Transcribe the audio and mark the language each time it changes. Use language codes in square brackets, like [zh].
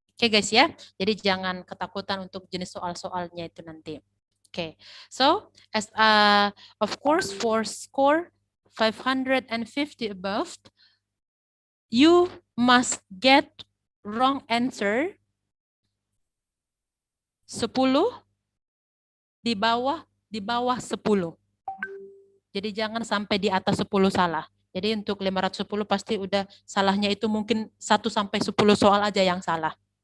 [id] Oke guys ya, jadi jangan ketakutan untuk jenis soal-soalnya itu nanti. [en] Okay, so as of course for score 550 above, you must get wrong answer 10 [id] di bawah 10. Jadi jangan sampai di atas 10 salah. Jadi untuk 510 pasti udah salahnya itu mungkin 1 sampai 10 soal aja yang salah.